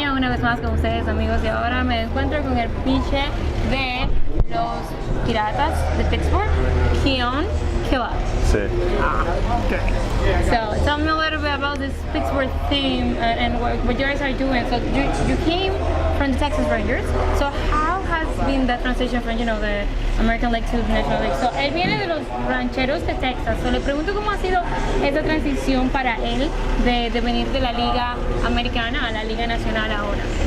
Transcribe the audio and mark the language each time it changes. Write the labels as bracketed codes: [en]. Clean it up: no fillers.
[es] vez más con ustedes, amigos, y ahora me encuentro con el pitcher de los Piratas de Pittsburgh, Keone Kela Se. [en] Okay. So tell me a little bit about this Pittsburgh team and what you guys are doing. So you came from the Texas Rangers. So how has been the transition from the American League to the National League? [es] So él viene de los Rancheros de Texas. So le pregunto cómo ha sido esa transición para él de venir de la Liga Americana a la Liga Nacional ahora.